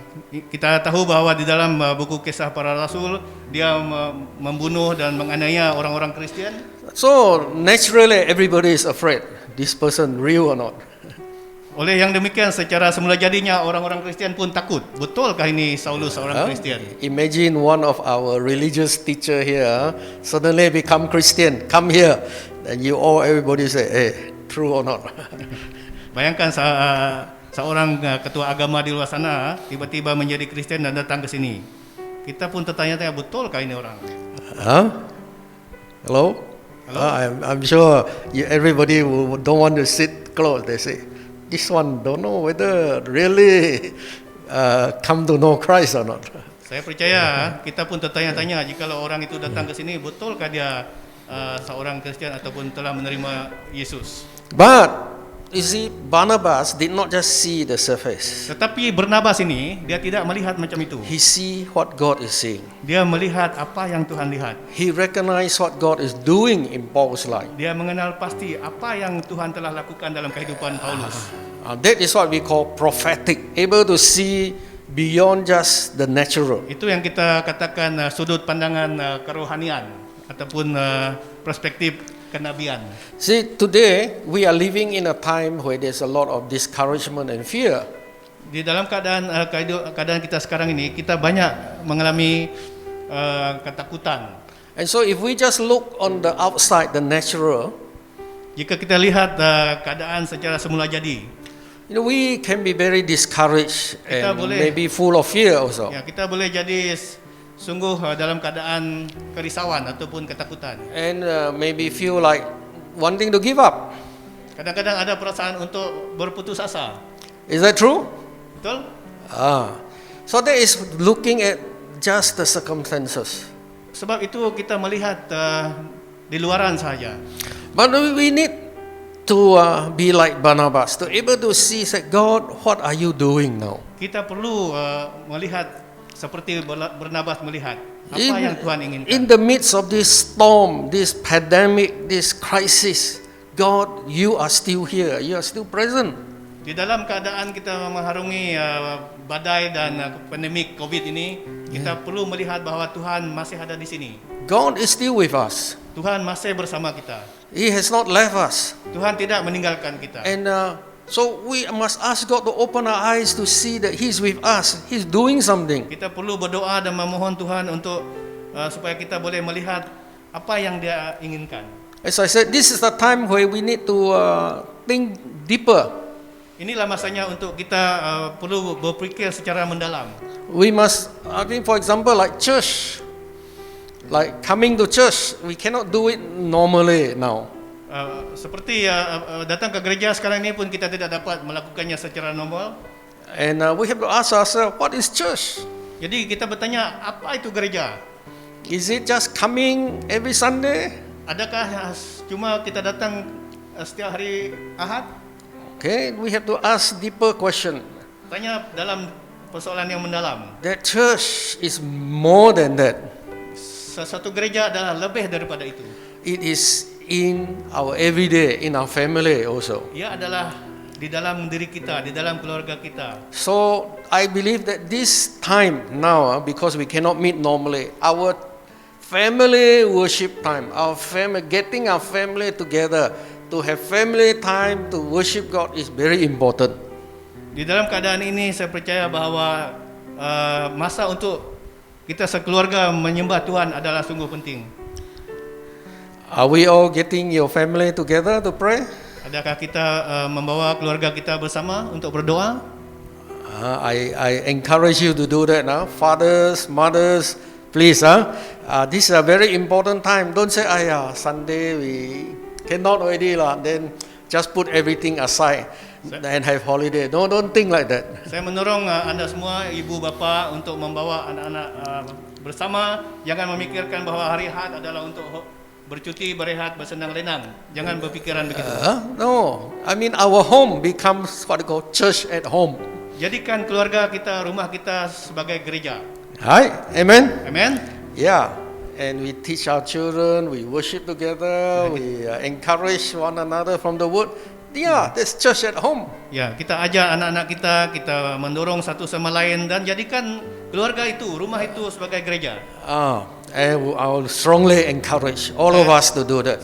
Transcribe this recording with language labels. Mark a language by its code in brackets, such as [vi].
[ms] Kita tahu bahwa di dalam buku kisah para rasul dia membunuh dan menganiaya orang-orang Kristen. [en] So naturally everybody is afraid. This person real or not? [ms] Oleh yang demikian secara semula jadinya orang-orang Kristen pun takut. Betulkah ini Saulus seorang Kristen? [en] Imagine one of our religious teacher here suddenly become Christian. Come here, and everybody say, "Hey, true or not?" [ms] Bayangkan seorang ketua agama di luar sana tiba-tiba menjadi Kristen dan datang ke sini. Kita pun tertanya-tanya, betulkah ini orang? [en] Hello? I'm sure everybody don't want to sit close. They say, this one don't know whether really come to know Christ or not. [ms] Saya percaya kita pun tertanya-tanya jikalau orang itu datang ke sini, betulkah dia seorang Kristen ataupun telah menerima Yesus. [en] But you see, Barnabas did not just see the surface. [ms] Tetapi Barnabas ini dia tidak melihat macam itu. [en] He see what God is seeing. [ms] Dia melihat apa yang Tuhan lihat. [en] He recognized what God is doing in Paul's life. [ms] Dia mengenal pasti apa yang Tuhan telah lakukan dalam kehidupan Paulus. [en] That is what we call prophetic, able to see beyond just the natural. [ms] Itu yang kita katakan sudut pandangan kerohanian ataupun perspektif kenabian. [en] See, today we are living in a time where there's a lot of discouragement and fear. [ms] Di dalam keadaan kita sekarang ini, kita banyak mengalami ketakutan. [en] And so if we just look on the outside, the natural, [ms] jika kita lihat keadaan secara semula jadi, [en] we can be very discouraged and maybe full of fear also. [ms] Ya, kita boleh jadi sungguh dalam keadaan kerisauan ataupun ketakutan. [en] And maybe feel like wanting to give up. [ms] Kadang-kadang ada perasaan untuk berputus asa. [en] Is that true? [ms] Betul? [en] So that is looking at just the circumstances. [ms] Sebab itu kita melihat di luaran saja. [en] But we need to be like Barnabas, to able to see, say, God, what are you doing now? [ms] Kita perlu melihat seperti Barnabas melihat apa yang Tuhan inginkan. [en] In the midst of this storm, this pandemic, this crisis, God, you are still here. You are still present. [ms] Di dalam keadaan kita mengharungi badai dan pandemik COVID ini, kita perlu melihat bahwa Tuhan masih ada di sini. [en] God is still with us. [ms] Tuhan masih bersama kita. [en] He has not left us. [ms] Tuhan tidak meninggalkan kita. [en] And so we must ask God to open our eyes to see that He's with us. He's doing something. [ms] Kita perlu berdoa dan memohon Tuhan untuk supaya kita boleh melihat apa yang Dia inginkan. [en] As I said, this is the time where we need to think deeper. [ms] Inilah masanya untuk kita perlu berfikir secara mendalam. [en] We must, I think, for example, like church, like coming to church, we cannot do it normally now. [ms] Seperti datang ke gereja sekarang ini pun kita tidak dapat melakukannya secara normal. [en] And we have to ask ourselves, what is church? [ms] Jadi kita bertanya, apa itu gereja? [en] Is it just coming every Sunday? [ms] Adakah cuma kita datang setiap hari Ahad? [en] Okay, we have to ask deeper question. [ms] Tanya dalam persoalan yang mendalam. [en] That church is more than that. [ms] Satu gereja adalah lebih daripada itu. [en] It is in our everyday, in our family also. [ms] Ia adalah di dalam diri kita, di dalam keluarga kita. [en] So I believe that this time now, because we cannot meet normally, our family worship time, our family, getting our family together to have family time to worship God is very important. [ms] Di dalam keadaan ini saya percaya bahawa masa untuk kita sekeluarga menyembah Tuhan adalah sungguh penting. [en] Are we all getting your family together to pray? [ms] Adakah kita membawa keluarga kita bersama untuk berdoa? [en] I encourage you to do that now. Fathers, mothers, please. This is a very important time. Don't say, Sunday we cannot already lah. Then just put everything aside and have holiday. No, don't think like that. [ms] Saya mendorong anda semua, ibu bapa, untuk membawa anak-anak bersama. Jangan memikirkan bahawa hari Ahad adalah untuk bercuti, berehat, bersenang-lenang. Jangan berpikiran begitu. [en] No, I mean our home becomes what you call church at home. [ms] Jadikan keluarga kita, rumah kita sebagai gereja. [en] Right? Amen? Amen. Yeah. And we teach our children, we worship together, we encourage one another from the word. Yeah, that's church at home. [ms] Ya, kita ajar anak-anak kita mendorong satu sama lain dan jadikan keluarga itu, rumah itu sebagai gereja. [en] I will strongly encourage all of us to do that.